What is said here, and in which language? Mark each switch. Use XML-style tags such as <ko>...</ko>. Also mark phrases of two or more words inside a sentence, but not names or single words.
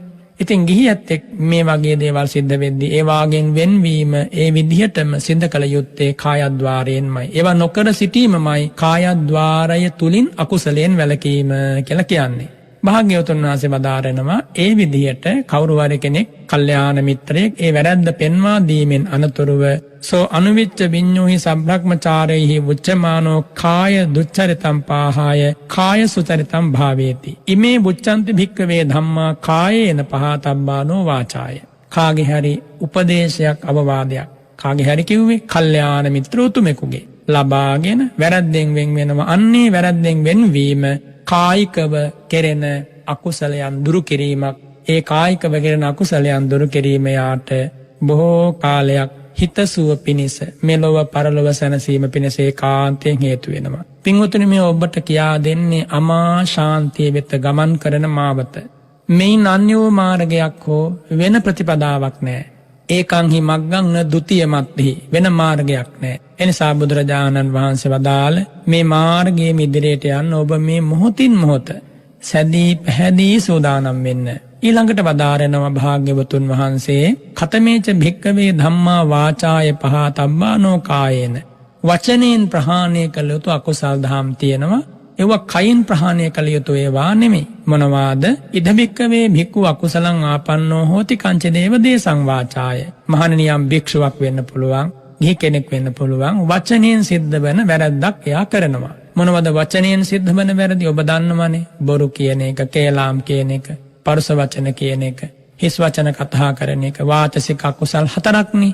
<si>ඉතින් ගිහි ඇත්තෙක් මේ වගේ දේවල් සිද්ධ වෙද්දී ඒ වාගෙන් වෙන්වීම ඒ විදිහටම සිද්ධ කළ යුත්තේ කායද්්වාරයෙන්මයි. ඒවා නොකර සිටීමමයි කායද්්වාරය තුලින් අකුසලයෙන් වැළකීම කියලා කියන්නේ. භාග්‍යවතුන් වහන්සේ වදාරනවා ඒ විදිහට කවුරු හරි කෙනෙක් කල්යාණ මිත්‍රයෙක් ඒ වැරද්ද පෙන්වා දීමෙන් අනතුරුව</si> <pi>සෝ අනුවිච්ච විඤ්ඤෝහි සබ්‍රක්‍මචාරේහි උච්චමානෝ කාය දුච්චරිතම් පාහාය කාය සුචරිතම් භාවේති ඉමේ බුච්ඡන්ති භික්ඛවේ ධම්මා කායේන පහතබ්බානෝ වාචාය.</pi> <si>කාගේ හරි උපදේශයක් අවවාදයක් කාගේ හරි කිව්වේ කල්යාණ මිත්‍ර උතුමෙකුගේ ලබාගෙන වැරද්දෙන් වෙන් වෙනවා. අන්නේ වැරද්දෙන් වෙන්වීම කායිකව කෙරෙන අකුසලයන් දුරු කිරීමක්. ඒ කායිකව කෙරෙන අකුසලයන් දුරු කිරීම යාට බොහෝ කාලයක් හිතසුව පිණිස මෙලොව පරලොව සැනසීම පිණිස ඒකාන්තයෙන් හේතු වෙනවා. පින්වතුනි මේ ඔබට කියා දෙන්නේ අමා ශාන්තිය වෙත ගමන් කරන මාවත. මේන් අන්‍යෝ මාර්ගයක් හෝ වෙන ප්‍රතිපදාවක් නැහැ.</si> <pi>ඒකංහි මග්ගං න ဒ ුතිය මත්හි</pi> <si>වෙන මාර්ගයක් නැහැ. එනිසා බුදුරජාණන් වහන්සේ වදාළ මේ මාර්ගයේ ඉදිරියට යන්න ඔබ මේ මොහොතින් මොහොත සැදී පැහැදී සූදානම් වෙන්න. ඊළඟට වදාරනවා භාග්‍යවතුන් වහන්සේ</si> <pi>කතමේච භික්කවේ ධම්මා වාචාය පහතබ්බානෝ කායේන</pi> <si>වචනයෙන් ප්‍රහාණය කළ යුතු අකුසල් දහම් තියෙනවා. ඒවා කයින් ප්‍රහාණය කළ යුතු ඒවා නෙමෙයි. මොනවාද?</si> <pi>ඉද භික්කවේ භික්ඛු අකුසලං ආපන්නෝ හෝති කංච දේව දේසං වාචාය.</pi> <si>මහණෙනි යම් භික්ෂුවක් වෙන්න පුළුවන්, ගිහි කෙනෙක් වෙන්න පුළුවන්, වචනයෙන් සිද්ධ වෙන වැරද්දක් එයා කරනවා. මොනවද වචනයෙන් සිද්ධ වෙන වැරදි? ඔබ දන්නවනේ. බොරු කියන එක, කේලාම් කියන එක, පරුස වචන කියන එක, හිස් වචන කතා කරන එක, වාචසික අකුසල් 4ක්නේ.</si>